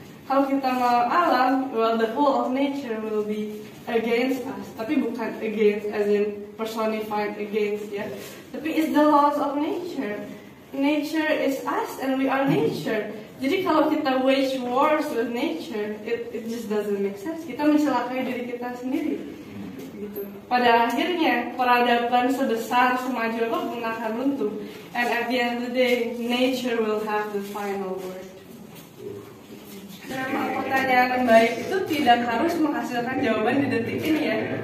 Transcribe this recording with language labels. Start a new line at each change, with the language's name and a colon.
Indonesian: Kalau kita melawan alam,
English: well, the whole of nature will be against us.
Indonesian: Tapi bukan
English: against as in personified against ya.
Indonesian: Tapi
English: it's the laws of nature. Nature is us and we are nature.
Indonesian: Jadi kalau kita
English: wage wars with nature, it just doesn't make sense.
Indonesian: Kita mencelakai diri kita sendiri. Gitu. Pada akhirnya peradaban sebesar semaju apapun akan runtuh.
English: And at the end of the day, nature will have the final word.
Indonesian: Nah, pertanyaan yang baik itu tidak harus menghasilkan jawaban di detik ini ya.